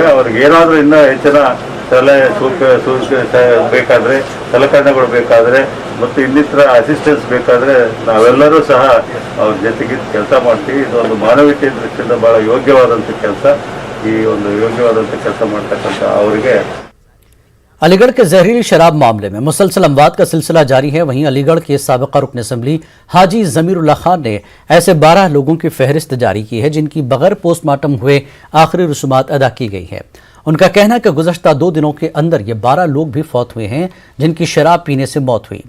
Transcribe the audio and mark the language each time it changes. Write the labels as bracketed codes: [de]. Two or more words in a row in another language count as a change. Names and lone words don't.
[kn] ಅವ್ರಿಗೆ ಏನಾದರೂ ಇನ್ನೂ ಹೆಚ್ಚಿನ ಸಲಹೆ ಬೇಕಾದರೆ, ಸಲಕರಣೆಗಳು ಬೇಕಾದರೆ ಮತ್ತು ಇನ್ನಿತರ ಅಸಿಸ್ಟೆನ್ಸ್ ಬೇಕಾದರೆ ನಾವೆಲ್ಲರೂ ಸಹ ಅವ್ರ ಜೊತೆಗೆ ಕೆಲಸ ಮಾಡ್ತೀವಿ. ಇದೊಂದು ಮಾನವೀಯತೆ ದೃಷ್ಟಿಯಿಂದ ಭಾಳ ಯೋಗ್ಯವಾದಂಥ ಕೆಲಸ. ಈ ಒಂದು ಯೋಗ್ಯವಾದಂಥ ಕೆಲಸ ಮಾಡ್ತಕ್ಕಂಥ ಅವರಿಗೆ [ur] علی گڑھ کے زہریلی شراب معاملے میں مسلسل اموات کا سلسلہ جاری ہے. وہیں علی گڑھ کے سابقہ رکن اسمبلی حاجی ضمیر اللہ خان نے ایسے 12 لوگوں کی فہرست جاری کی ہے جن کی بغیر پوسٹ مارٹم ہوئے آخری رسومات ادا کی گئی ہے. ان کا کہنا ہے کہ گزشتہ 2 دنوں کے اندر یہ 12 لوگ بھی فوت ہوئے ہیں جن کی شراب پینے سے موت ہوئی.